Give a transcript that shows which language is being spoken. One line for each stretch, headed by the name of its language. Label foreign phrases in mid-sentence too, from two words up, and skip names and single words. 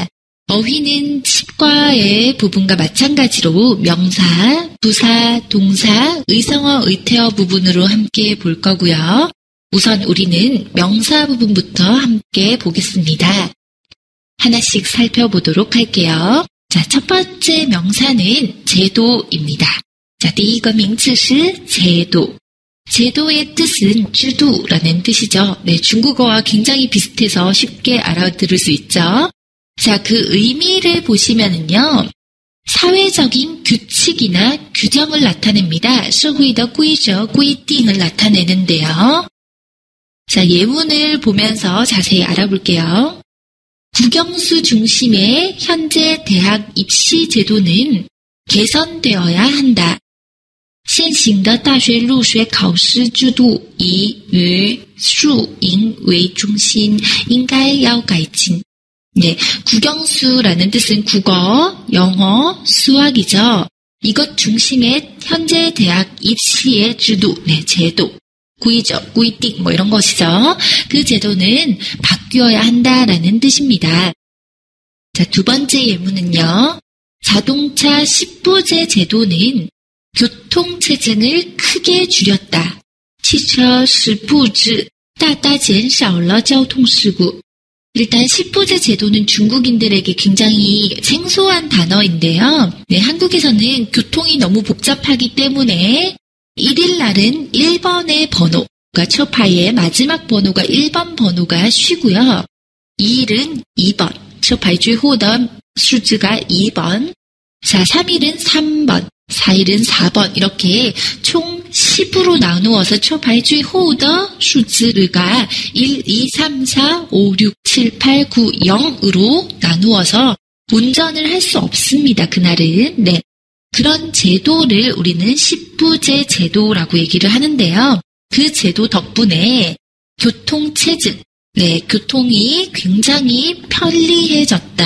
Korean: 어휘는 10과의 부분과 마찬가지로 명사, 부사, 동사, 의성어, 의태어 부분으로 함께 볼 거고요. 우선 우리는 명사 부분부터 함께 보겠습니다. 하나씩 살펴보도록 할게요. 자, 첫 번째 명사는 제도입니다. 자,
Chinese: 第一个名词是 제도.
Korean: 제도의 뜻은 주도라는 뜻이죠. 네, 중국어와 굉장히 비슷해서 쉽게 알아들을 수 있죠. 자, 그 의미를 보시면은요, 사회적인 규칙이나 규정을 나타냅니다.
Chinese: 社会的规则, 规定
Korean: 을 나타내는데요. 자, 예문을 보면서 자세히 알아볼게요. 국영수 중심의 현재 대학 입시 제도는 개선되어야 한다.
Chinese: 现行的大学入学考试制度以语数营为中心，应该要改进.
Korean: 네, 국영수라는 뜻은 국어, 영어, 수학이죠. 이것 중심의 현재 대학 입시의 제도, 네, 제도. 구이죠, 구이띵, 뭐 이런 것이죠. 그 제도는 바뀌어야 한다라는 뜻입니다. 자, 두 번째 예문은요. 자동차 10부제 제도는 교통체증을 크게 줄였다.
Chinese: 汽车10部制大大减少了交通事故.
Korean: 일단 10부제 제도는 중국인들에게 굉장히 생소한 단어인데요. 네, 한국에서는 교통이 너무 복잡하기 때문에 1일 날은 1번의 번호가 초파의 마지막 번호가 1번 번호가 쉬고요. 2일은 2번, 초파의
Chinese: 最后的数字
Korean: 가 2번. 자, 3일은 3번, 4일은 4번 이렇게 총 10으로 나누어서 초파의
Chinese: 最后的数字
Korean: 가 1, 2, 3, 4, 5, 6, 7, 8, 9, 0으로 나누어서 운전을 할 수 없습니다. 그날은. 네. 그런 제도를 우리는 10부제 제도라고 얘기를 하는데요. 그 제도 덕분에 교통체증, 네, 교통이 굉장히 편리해졌다.